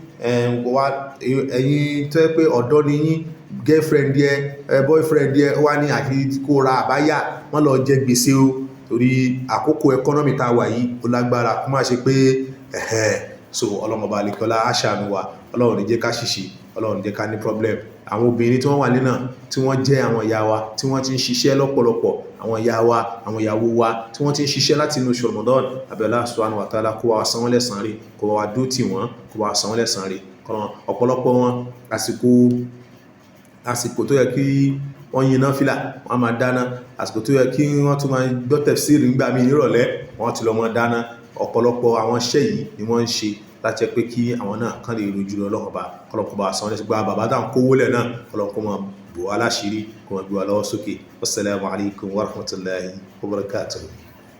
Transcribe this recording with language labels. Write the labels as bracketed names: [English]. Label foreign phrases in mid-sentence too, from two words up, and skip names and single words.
[Yoruba] Ẹ̀yin tó yẹ pé ọ̀dọ́ ni yín, girlfriend yẹ boyfriend yẹ wá ní àfi kó ra àbáyà, má lọ jẹ gbèsè o, torí àkókò economy tá wà yìí ó lágbára. Kó má ṣe pé so Ọlọ́run ọba àlekọ́lá á ṣàánú wa, Ọlọ́run ní jẹ́ ká ṣìṣe, Ọlọ́run ní jẹ́ ká ní problem. Àwọn obìnrin tí wọ́n wà nínà tí wọ́n jẹ́ àwọn ìyá wa tí wọ́n ti ń ṣiṣẹ́ lọ́pọ̀lọpọ̀, àwọn ìyá wa, àwọn ìyàwó wa tí wọ́n ti ń ṣiṣẹ́ láti inú oṣù Ramadan, àbí [Arabic] الله سبحانه وتعالى [Yoruba] kó wa san wọ́n lẹ́san rẹ̀, kó wa dó tì wọ́n, kó wa san wọ́n lẹ́san rẹ̀. Ọ̀pọ̀lọpọ̀ wọn àsìkò tó yẹ kí wọ́n yin náfílà wọ́n máa dáná, àsìkò tó yẹ kí wọ́n tún máa gbọ́ tafsiri nígbà míì nírọ̀lẹ́ wọ́n ti lọ mọ́ dáná. Ọ̀pọ̀lọpọ̀ àwọn iṣẹ́ yìí ni wọ́n ń ṣe láti jẹ́ pé kí àwọn náà kán lè rojú Ọlọ́run ọba, kọ́lọ́kọ́ bá san lẹ́san. Gba bàbá táwọn kówó lẹ̀ náà, kọ́lọ́kọ́ máa bò wá láṣìírí, kó máa gbé wa lọ́wọ́ sókè. [Arabic] والسلام عليكم ورحمة الله وبركاته.